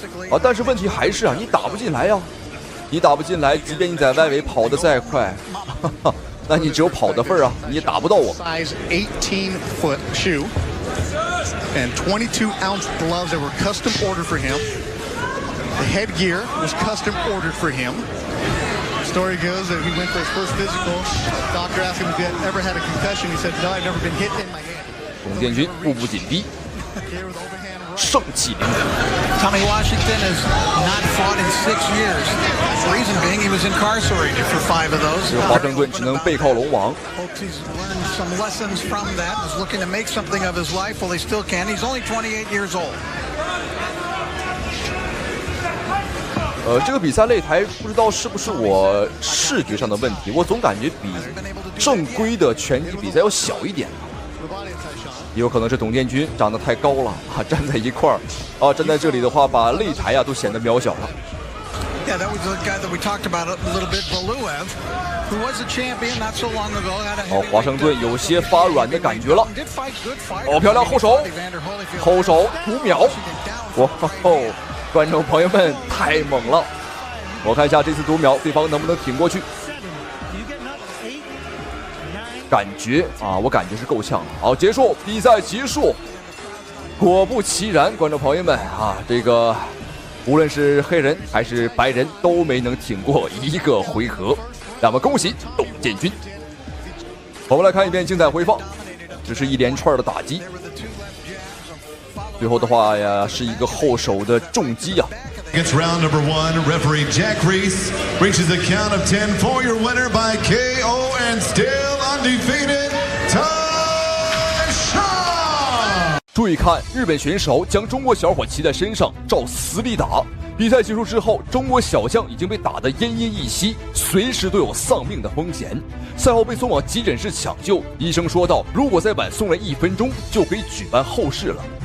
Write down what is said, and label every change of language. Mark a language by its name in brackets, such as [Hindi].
[Chinese] 啊，但是问题还是啊，你打不进来呀，你打不进来，即便你在外围跑得再快。那你只有跑的份儿啊，你也打不到我。 [English] Size 18-foot shoe and 22-ounce gloves that were custom ordered for him. The headgear was custom ordered for him. The story goes that he went for his first physical. Doctor asked him if he had ever had a concussion. He said, "No, I've never been hit in my head." [Chinese] 董建军步步紧逼，盛气凌人。 [English] Tommy Washington has not fought in 6 years. Reason being, he was incarcerated for 5 of those. [Chinese] 这个华盛顿只能背靠龙王。 [English] Hopes he's learned some lessons from that. Is looking to make something of his life. Well, he still can. He's only 28 years old. [Chinese] 这个比赛擂台不知道是不是我视觉上的问题，我总感觉比正规的拳击比赛要小一点。也有可能是董建军长得太高了啊，站在一块儿啊，站在这里的话，把擂台啊都显得渺小了。 [English] Yeah, that was the guy that we talked about a little bit, Valuev, who was a champion not so long ago. [Chinese] 哦，华盛顿有些发软的感觉了。哦，漂亮后手，后手5秒，哇哦！观众朋友们太猛了！我看一下这次读秒对方能不能挺过去。感觉啊，我感觉是够呛的。好，结束比赛结束。果不其然，观众朋友们啊，这个无论是黑人还是白人都没能挺过一个回合。那么恭喜董建军。我们来看一遍精彩回放，这是一连串的打击。最后的话呀，是一个后手的重击啊。 [English] It's round number 1. Referee Jack Reese reaches a count of 10 for your winner by KO and still undefeated, Tai Shaw. [Chinese] 注意看，日本选手将中国小伙骑在身上，照死里打。比赛结束之后，中国小将已经被打得奄奄一息，随时都有丧命的风险。赛后被送往急诊室抢救，医生说道：“如果再晚送来1分钟，就可以举办后事了。”